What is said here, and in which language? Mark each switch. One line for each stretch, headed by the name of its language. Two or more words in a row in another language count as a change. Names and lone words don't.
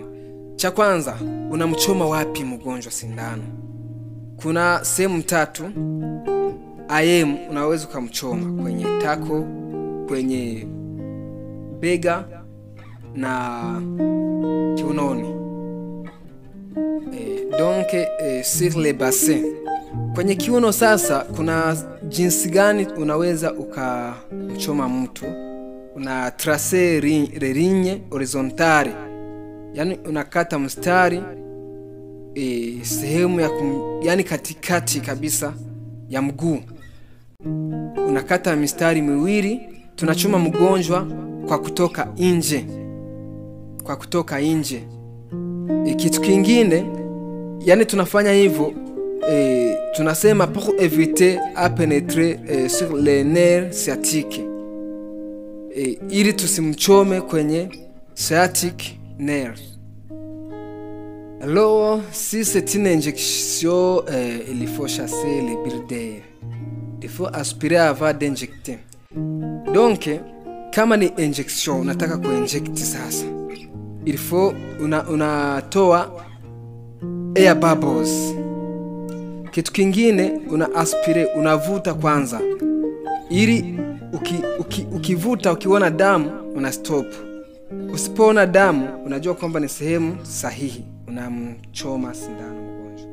Swahili: Cha kwanza, unamchoma wapi mgonjwa sindano? Kuna sehemu 3. IM unaweza kumchoma kwenye tako, kwenye bega na kiunoni.
French: Donc sur le bassin.
Swahili: Kwenye kiuno sasa, kuna jinsi gani unaweza ukamchoma mtu?
French: Una tracer ligne horizontale,
Swahili: yani unakata mstari sehemu ya yani katikati kabisa ya mguu. Unakata mistari miwili. Tunachoma mgonjwa kwa kutoka nje. Kitu kingine, yani tunafanya hivyo tunasema
French: pour éviter à pénétrer sur les nerfs sciatiques.
Swahili: Ili tusimchome kwenye
English: sciatic nerves.
French: Alors, si c'est une injection, il faut chasser les bulles d'air. Il faut aspirer avant d'injecter. Donc,
Swahili: kama ni injection unataka kuinject sasa,
French: il faut
Swahili: unatoa
English: air bubbles.
Swahili: Kitu kingine, una aspire, unavuta kwanza. Ili ukivuta ukiona damu una stop. Usipoona damu unajua kwamba ni sehemu sahihi, unamchoma sindano mgonjwa.